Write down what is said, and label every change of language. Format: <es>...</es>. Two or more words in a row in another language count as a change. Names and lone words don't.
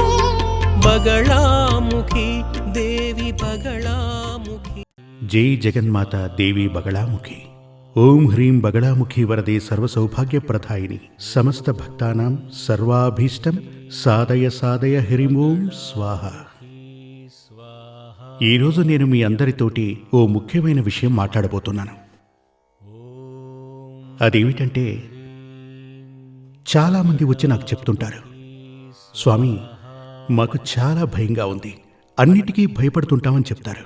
<sa>बगलामुखी देवी बगलामुखी। जय जगन्माता देवी बगलामुखी। ओम ह्रीं बगलामुखी वरदे सर्वसौभाग्यप्रदायिनि समस्त भक्तानां सर्वाभीष्टं साधय साधय హ్రీం ఓం స్వాహ।</sa> <te>ఈరోజు నేను మీ అందరితోటి ఓ ముఖ్యమైన విషయం మాట్లాడబోతున్నాను. అదేమిటంటే, చాలామంది వచ్చి నాకు చెప్తుంటారు, స్వామి మాకు చాలా భయంగా ఉంది, అన్నిటికీ భయపడుతుంటామని చెప్తారు.</te>